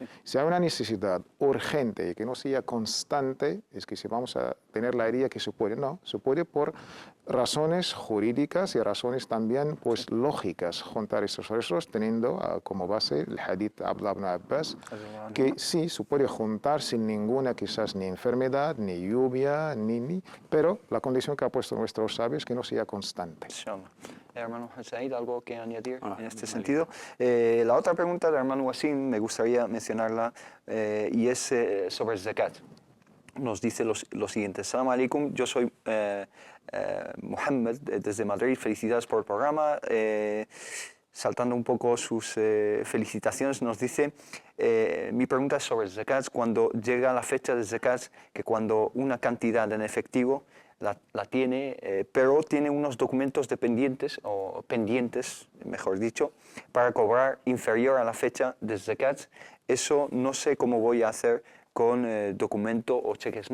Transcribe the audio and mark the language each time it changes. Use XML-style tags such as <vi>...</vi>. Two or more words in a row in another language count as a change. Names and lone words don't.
<es>Si hay una necesidad urgente y que no sea constante, es que si vamos a tener la idea que se puede, no, se puede por razones jurídicas y razones también pues, lógicas juntar esos rezos, teniendo como base el hadith Abdullah ibn Abbas, que sí, se puede juntar sin ninguna quizás ni enfermedad, ni lluvia, pero la condición que ha puesto nuestros sabios es que no sea constante. Inshallah. Hermano Said, ¿algo que añadir en este vale. sentido? La otra pregunta del hermano Wasim me gustaría mencionarla y es sobre el zakat. Nos dice lo siguiente:</es> <ar>سلام عليكم,</ar> <es>yo soy Mohammed desde Madrid, felicidades por el programa. Saltando un poco sus felicitaciones, nos dice, mi pregunta es sobre el zakat, cuando llega la fecha del zakat, que cuando una cantidad en efectivo la tiene, pero tiene unos documentos pendientes, mejor dicho, para cobrar inferior a la fecha del zakat, eso no sé cómo voy a hacer con documento o cheques.</es>